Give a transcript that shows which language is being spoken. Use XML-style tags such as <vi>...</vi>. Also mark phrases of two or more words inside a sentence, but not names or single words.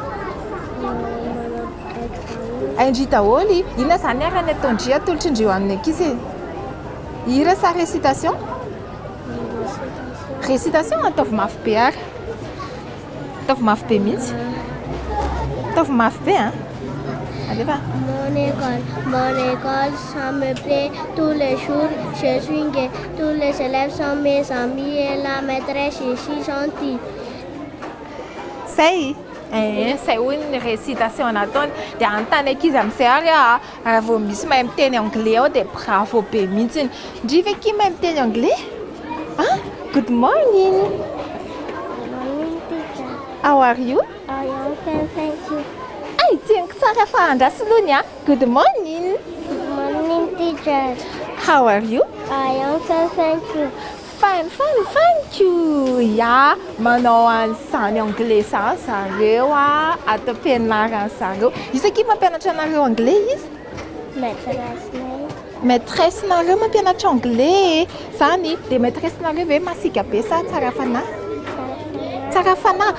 <mg>Indri daholo. Inona zany arany ataondry atolotrindreo amin'ny ankizy? Hira sa récitation? Récitation ataovy mafy be ary. Ataovy mafy be mihitsy. Ataovy mafy be</mg> <fr>Allez va. Mon école, ça me plaît tous les jours. Je suis gay. Tous les élèves sont mes amis et la maîtresse est si gentille.</fr> <mg>Say hoy ny récitation nataony dia anontany ankizy amin'izay ary raha vao misy mahay miteny anglais ao dia bravo be mihitsy. Ndry ve ki mahay miteny anglais?</mg> <en>Good morning. Good morning, teacher. How are you? I am fine, thank you.</en> <mg>itseniko tsara fa andrasy aloha ny a.</mg> <en>Good morning. Good morning, teacher. How are you? I am fine, thank you. Fine, thank you. Ya,</en> <mg>manao an'izany anglais zany zareo a ato am-pianarana zareo. Isaky mampianatra anareo anglais izy? Maîtresse nareo mampianatra anglais zany dia maîtresse nareo ve masika be sa tsara fanahy? Tsara fanahy.</mg>